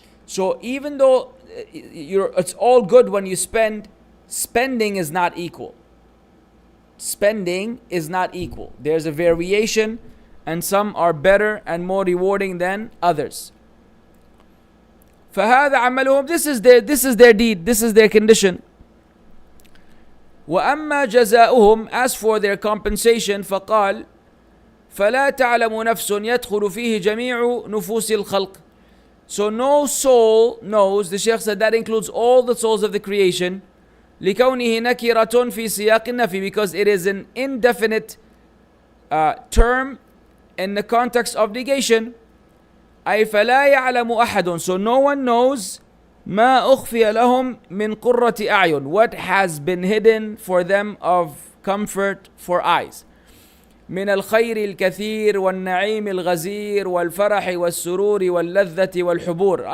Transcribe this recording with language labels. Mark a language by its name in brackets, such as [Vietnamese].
[English] So even though it's all good when you spend, spending is not equal. spending is not equal. There's a variation, and some are better and more rewarding than others. [Arabic] فهذا عملهم, [English] this is their deed, this is their condition. [Arabic] وأما جزاؤهم, [English] as for their compensation, [Arabic] فقال فلا تعلم نفس يدخل فيه جميع نفوس الخلق. [English] So no soul knows, the Shaykh said that includes all the souls of the creation, [Arabic] لكونه نكرة في سياق النفي, [English] because it is an indefinite term in the context of negation. [Arabic] أي فلا يعلم أحد, [English] so no one knows [Arabic] ما أخفي لهم من قرة أعين, [English] what has been hidden for them of comfort for eyes. [Arabic] من الخير الكثير والنعيم الغزير والفرح والسرور واللذة والحبور.